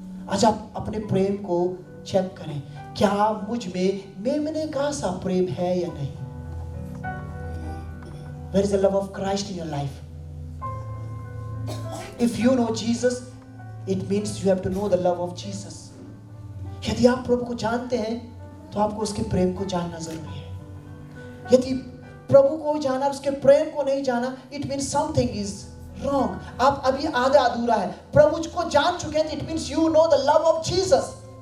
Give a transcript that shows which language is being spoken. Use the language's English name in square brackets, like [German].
[Hindi] आज आप अपने प्रेम को चेक करें, क्या मुझ में मेमने का सा प्रेम है या नहीं? [English] Where is the love of Christ in your life? If you know Jesus, it means you have to know the love of Jesus. [Hindi] यदि आप प्रभु को जानते हैं तो आपको उसके प्रेम को जानना जरूरी है। यदि प्रभु को जाना उसके प्रेम को नहीं जाना, [English] It means something is wrong. [Hindi] आप अभी आधा अधूरा है। प्रभु को जान चुके हैं, [English] It means you know the love of Jesus.